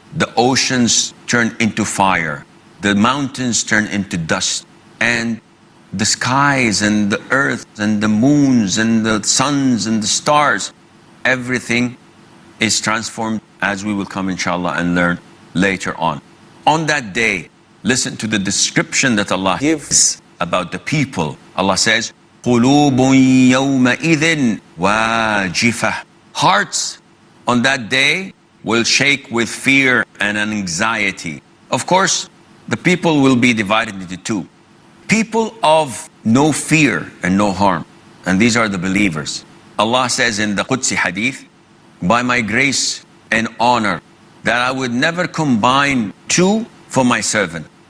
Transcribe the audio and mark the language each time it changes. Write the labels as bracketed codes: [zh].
[en] The oceans turn into fire, the mountains turn into dust, and the skies and the earth and the moons and the suns and the stars, everything is transformed, as we will come inshallah and learn later on. On that day, listen to the description that Allah gives about the people. Allah says, [ar] قُلُوبٌ يَوْمَئِذٍ وَاجِفَةٌ. [en] Hearts on that day will shake with fear and anxiety. Of course, the people will be divided into 2. People of no fear and no harm, and these are the believers. Allah says in the Qudsi hadith, by my grace and honor, that I would never combine two for my servant.